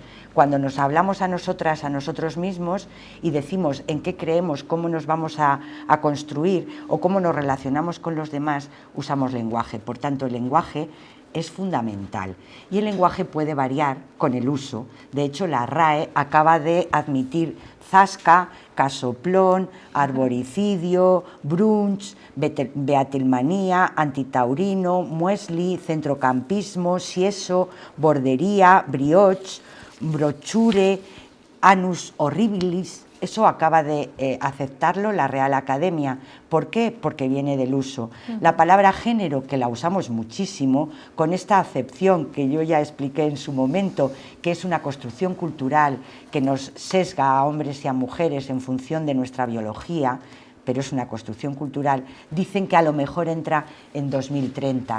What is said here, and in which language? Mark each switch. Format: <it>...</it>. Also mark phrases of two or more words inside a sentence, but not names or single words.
<es>Cuando nos hablamos a nosotras, a nosotros mismos y decimos en qué creemos, cómo nos vamos a construir o cómo nos relacionamos con los demás, usamos lenguaje. Por tanto, el lenguaje es fundamental y el lenguaje puede variar con el uso. De hecho, la RAE acaba de admitir zasca, casoplón, arboricidio, brunch, beatelmanía, antitaurino, muesli, centrocampismo, sieso, bordería, brioche, brochure,</es> <la>anus horribilis.</la> <es>Eso acaba de aceptarlo la Real Academia. ¿Por qué? Porque viene del uso. La palabra género, que la usamos muchísimo, con esta acepción que yo ya expliqué en su momento, que es una construcción cultural que nos sesga a hombres y a mujeres en función de nuestra biología, pero es una construcción cultural, dicen que a lo mejor entra en 2030.</es>